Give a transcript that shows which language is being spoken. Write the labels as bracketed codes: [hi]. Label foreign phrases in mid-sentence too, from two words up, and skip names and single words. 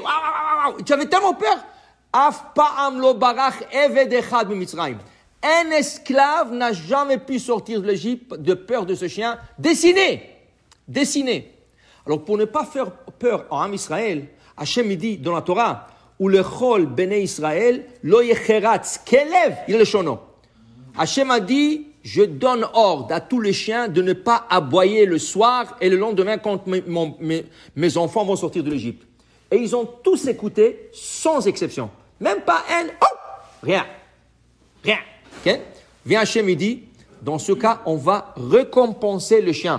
[fr] Tu avais tellement peur. Un esclave n'a jamais pu sortir de l'Égypte de peur de ce chien dessiné. Alors pour ne pas faire peur à Am Israël, Hachem dit dans la Torah, [he] ולכל בני ישראל לא יחרץ כלב לשונו. [fr] Hachem a dit, je donne ordre à tous les chiens de ne pas aboyer le soir et le lendemain quand mes enfants vont sortir de l'Égypte. Et ils ont tous écouté sans exception. Même pas un, rien. Okay? Vient Hachem et dit, dans ce cas, on va récompenser le chien.